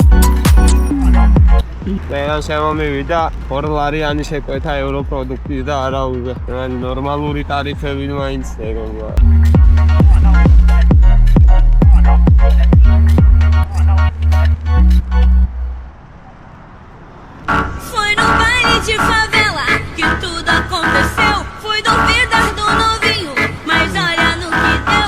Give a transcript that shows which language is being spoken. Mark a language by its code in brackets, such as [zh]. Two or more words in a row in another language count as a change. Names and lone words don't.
[ka] მერე შემომივიდა 2 ლარიანი შეკვეთა ევროპროდუქტის და არა უვე. ნორმალური ტარიფები მაინც ეგონა. [pt] Foi no baile de favela que tudo aconteceu. Fui duvidar do novinho, mas olha no que deu.